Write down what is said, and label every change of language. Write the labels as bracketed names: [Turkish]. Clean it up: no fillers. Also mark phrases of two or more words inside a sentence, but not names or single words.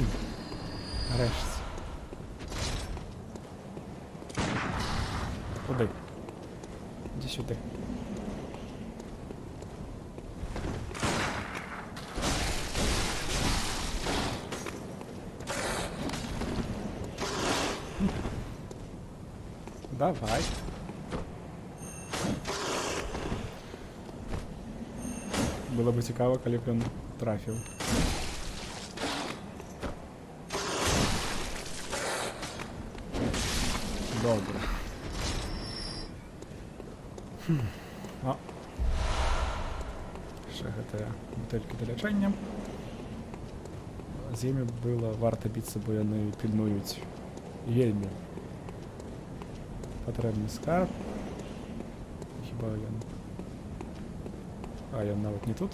[Ukrainian] Нарешті. Куди? Іди сюди. Давай. [Russian] Было бы [Ukrainian] цікаво, коли б він трафив. Добре. О. [Belarusian] Ще гэта бутэлькі для лячэння. З імі было варта біцца, бо яны пільнуюць вельмі патрэбны скарб. Хіба ён... А, ён нават не тут.